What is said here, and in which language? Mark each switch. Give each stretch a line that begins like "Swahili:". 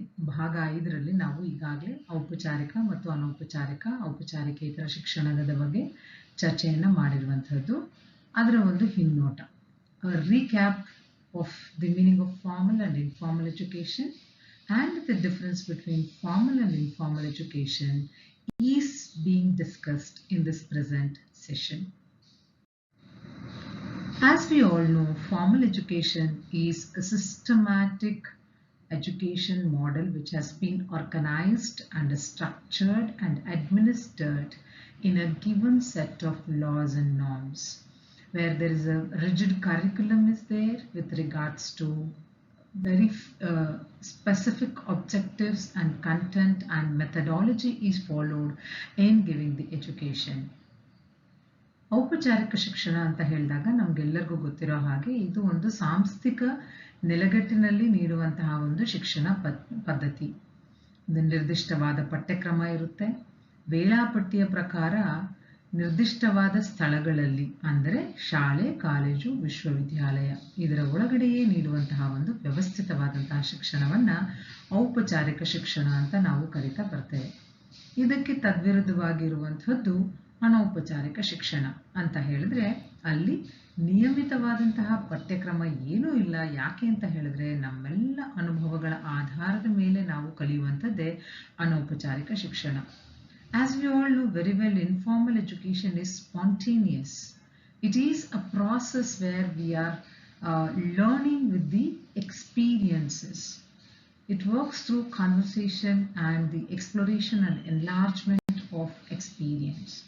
Kannada: ಭಾಗ 5ರಲ್ಲಿ ನಾವು ಈಗಾಗಲೇ ಔಪಚಾರಿಕ ಮತ್ತು ಔಪಚಾರಿಕೇತರ ಶಿಕ್ಷಣದ ಬಗ್ಗೆ ಚರ್ಚೆಯನ್ನು ಮಾಡಿರುವಂಥದ್ದು. ಅದರ ಒಂದು ಹಿನ್ನೋಟ,
English: Recap of the meaning of formal and informal education and the difference between formal and informal education is being discussed in this present session. As we all know, formal education is a systematic education model which has been organized and structured and administered in a given set of laws and norms, where there is a rigid curriculum is there with regards to very specific objectives and content and methodology is followed in giving the education.
Kannada: ಔಪಚಾರಿಕ ಶಿಕ್ಷಣ ಅಂತ ಹೇಳಿದಾಗ ನಮಗೆಲ್ಲರಿಗೂ ಗೊತ್ತಿರೋ ಹಾಗೆ ಇದು ಒಂದು ಸಾಂಸ್ಥಿಕ ನೆಲೆಗಟ್ಟಿನಲ್ಲಿ ನೀಡುವಂತಹ ಒಂದು ಶಿಕ್ಷಣ ಪದ್ಧತಿ. ನಿರ್ದಿಷ್ಟವಾದ ಪಠ್ಯಕ್ರಮ ಇರುತ್ತೆ. ವೇಳಾಪಟ್ಟಿಯ ಪ್ರಕಾರ ನಿರ್ದಿಷ್ಟವಾದ ಸ್ಥಳಗಳಲ್ಲಿ ಅಂದರೆ ಶಾಲೆ, ಕಾಲೇಜು, ವಿಶ್ವವಿದ್ಯಾಲಯ ಇದರ ಒಳಗಡೆಯೇ ನೀಡುವಂತಹ ಒಂದು ವ್ಯವಸ್ಥಿತವಾದಂತಹ ಶಿಕ್ಷಣವನ್ನ ಔಪಚಾರಿಕ ಶಿಕ್ಷಣ ಅಂತ ನಾವು ಕರಿತಾ ಬರ್ತೇವೆ. ಇದಕ್ಕೆ ತದ್ವಿರುದ್ಧವಾಗಿರುವಂಥದ್ದು ಅನೌಪಚಾರಿಕ ಶಿಕ್ಷಣ ಅಂತ ಹೇಳಿದ್ರೆ ಅಲ್ಲಿ ನಿಯಮಿತವಾದಂತಹ ಪಠ್ಯಕ್ರಮ ಏನೂ ಇಲ್ಲ. ಯಾಕೆ ಅಂತ ಹೇಳಿದ್ರೆ ನಮ್ಮೆಲ್ಲ ಅನುಭವಗಳ ಆಧಾರದ ಮೇಲೆ ನಾವು ಕಲಿಯುವಂಥದ್ದೇ ಅನೌಪಚಾರಿಕ ಶಿಕ್ಷಣ.
English: As we all know very well, informal education is spontaneous. It is a process where we are learning with the experiences. It works through conversation and the exploration and enlargement of experience.